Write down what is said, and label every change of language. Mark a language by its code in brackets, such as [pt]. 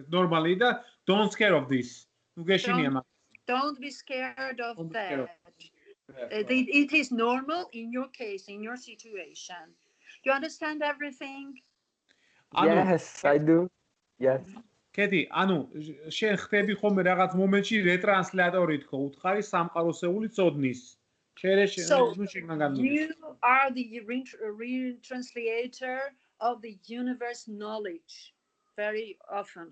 [en] Normally, don't scare of this. Don't be scared of that. It is normal in your case, in your situation. You understand everything? Yes, I do. Yes. [ka] კეთი, ანუ შენ ხდები ხოლმე რაღაც მომენტში რეტრანსლატორი თქო, უთხარი სამყაროსეული წოდნის. [en] So you are the retranslator of the universe knowledge very often.